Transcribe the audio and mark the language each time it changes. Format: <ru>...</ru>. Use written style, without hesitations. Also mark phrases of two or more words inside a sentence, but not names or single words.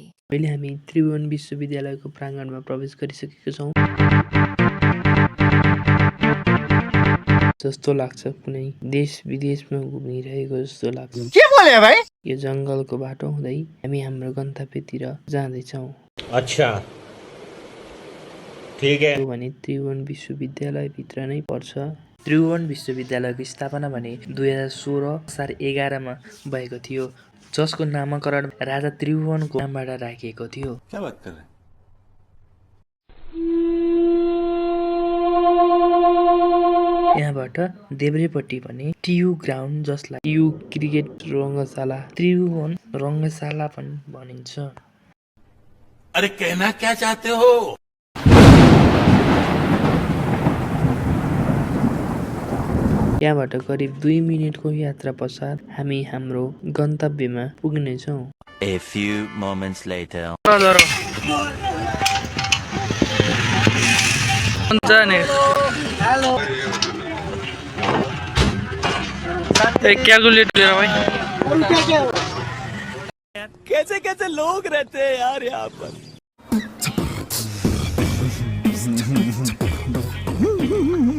<ne>अहिले हामी त्रिभुवन विश्वविद्यालयको प्राङ्गणमा प्रवेश गरिसकेका छौं जस्तो लाग्छ कुनै देश विदेशमा घुमिरहेको जस्तो लाग्छ</ne> <hi>के बोले भाइ</hi> <ne>यो जंगलको बाटो हुँदै हामी हाम्रो गन्तव्यतिर जाँदै छौं</ne> <hi>अच्छा ठीक है</hi> <ne>भने त्रिभुवन विश्वविद्यालय भित्र नै पर्छ त्रिभुवन विश्वविद्यालयको स्थापना भने 2016 असार 11 मा भएको थियो जसको नामकरण राजा त्रिभुवनको नामबाट राखिएको थियो</ne> <hi>क्या बात कर रहे हैं</hi> <ne>यहाँबाट देब्रेपट्टि पनि ट्यु ग्राउन्ड जसलाई ट्यु क्रिकेट रङ्गशाला त्रिभुवन रङ्गशाला पनि भनिन्छ</ne> <hi>अरे कहना क्या चाहते हो</hi> <ne>यहाँबाट करिब 2 मिनेटको यात्रा पश्चात हामी हाम्रो गन्तव्यमा पुग्ने छौं</ne> <en>A few moments later</en> <hi>हेलो एक कैलकुलेटर ले भाई कैसे कैसे लोग रहते हैं यार यहाँ पर</hi>